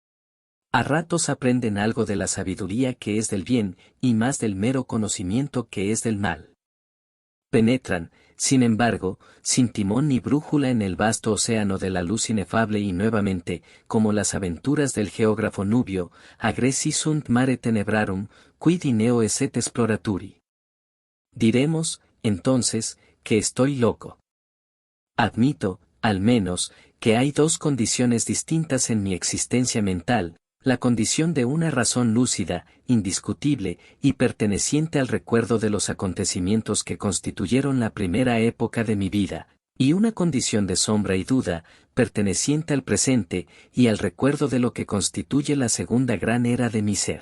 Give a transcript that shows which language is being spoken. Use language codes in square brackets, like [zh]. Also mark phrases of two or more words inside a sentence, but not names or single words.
[es] A ratos aprenden algo de la sabiduría que es del bien, y más del mero conocimiento que es del mal. Penetran, sin embargo, sin timón ni brújula en el vasto océano de la luz inefable y nuevamente, como las aventuras del geógrafo Nubio, [la] agressi sunt mare tenebrarum, quid ineo esset exploraturi. [es] Diremos, entonces, que estoy loco. Admito, al menos, que hay dos condiciones distintas en mi existencia mental, la condición de una razón lúcida, indiscutible, y perteneciente al recuerdo de los acontecimientos que constituyeron la primera época de mi vida, y una condición de sombra y duda, perteneciente al presente, y al recuerdo de lo que constituye la segunda gran era de mi ser.